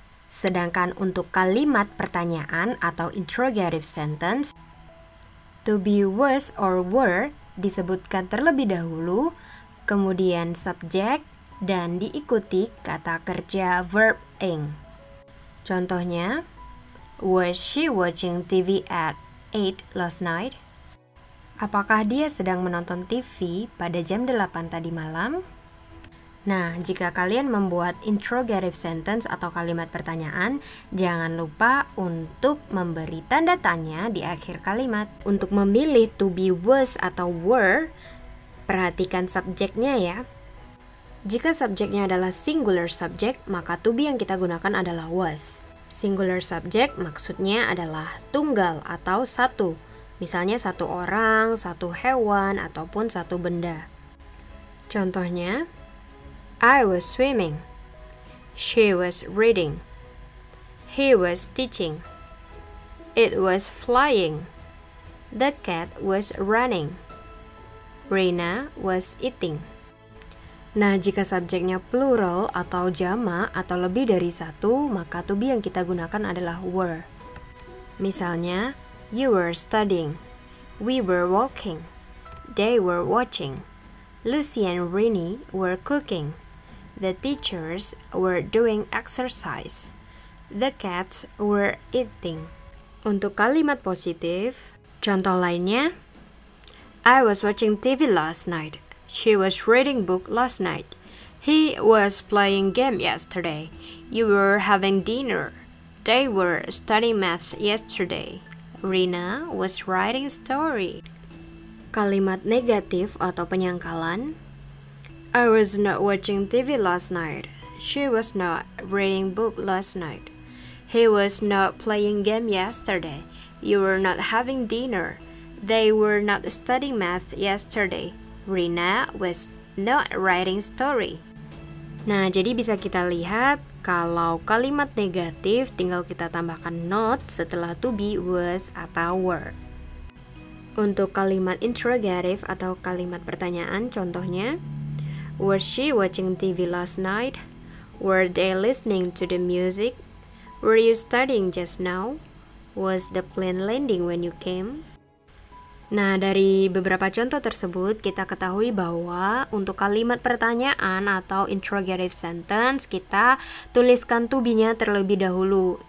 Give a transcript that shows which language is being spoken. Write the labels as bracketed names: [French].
[Indonesian] Sedangkan untuk kalimat pertanyaan atau interrogative sentence, to be, was, or were disebutkan terlebih dahulu, kemudian subjek, dan diikuti kata kerja verb ing. [English] Contohnya, was she watching TV at 8 last night? [Indonesian] Apakah dia sedang menonton TV pada jam 8 tadi malam? Nah, jika kalian membuat interrogative sentence atau kalimat pertanyaan, jangan lupa untuk memberi tanda tanya di akhir kalimat. Untuk memilih to be, was, atau were, perhatikan subjeknya ya. Jika subjeknya adalah singular subject, maka to be yang kita gunakan adalah was. Singular subject maksudnya adalah tunggal atau satu. Misalnya satu orang, satu hewan, ataupun satu benda. Contohnya, [English] I was swimming. She was reading. He was teaching. It was flying. The cat was running. Rina was eating. [Indonesian] Nah, jika subjeknya plural atau jamak atau lebih dari satu, maka to be yang kita gunakan adalah were. Misalnya, [English] you were studying. We were walking. They were watching. Lucy and Rini were cooking. The teachers were doing exercise. The cats were eating. [Indonesian] Untuk kalimat positif, contoh lainnya, [English] I was watching TV last night. She was reading book last night. He was playing game yesterday. You were having dinner. They were studying math yesterday. Rina was writing story. [Indonesian] Kalimat negatif atau penyangkalan, [English] I was not watching TV last night. She was not reading book last night. He was not playing game yesterday. You were not having dinner. They were not studying math yesterday. Rina was not writing story. [Indonesian] Nah, jadi bisa kita lihat kalau kalimat negatif tinggal kita tambahkan not setelah to be, was, atau were. Untuk kalimat interrogative atau kalimat pertanyaan, contohnya, [English] was she watching TV last night? Were they listening to the music? Were you studying just now? Was the plane landing when you came? [Indonesian] Nah, dari beberapa contoh tersebut, kita ketahui bahwa untuk kalimat pertanyaan atau interrogative sentence, kita tuliskan to be-nya terlebih dahulu.